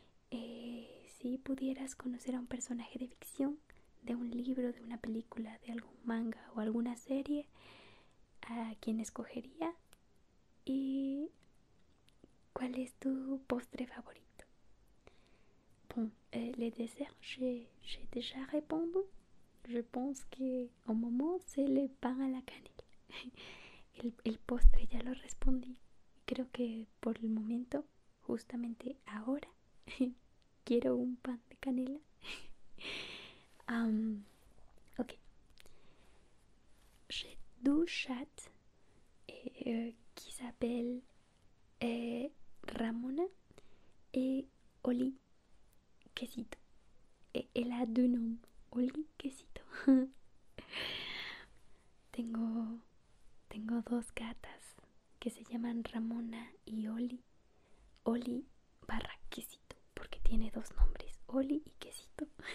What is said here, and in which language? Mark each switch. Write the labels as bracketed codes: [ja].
[es] Si pudieras conocer a un personaje de ficción, de un libro, de una película, de algún manga o alguna serie, ¿a quién escogería? ¿Y cuál es tu postre favorito? [fr] Bon, les desserts, j'ai déjà répondu. Je pense que au moment c'est le [es] pan a la canela. El postre ya lo respondí. Creo que por el momento, justamente ahora, quiero un pan de canela. Ok. [fr] J'ai deux chats qui s'appellent Ramona et Oli Quesito. Et elle a deux noms, Oli Quesito. [es] tengo, tengo dos gatas que se llaman Ramona y Oli. Oli barra Quesito, porque tiene dos nombres, Oli y Quesito.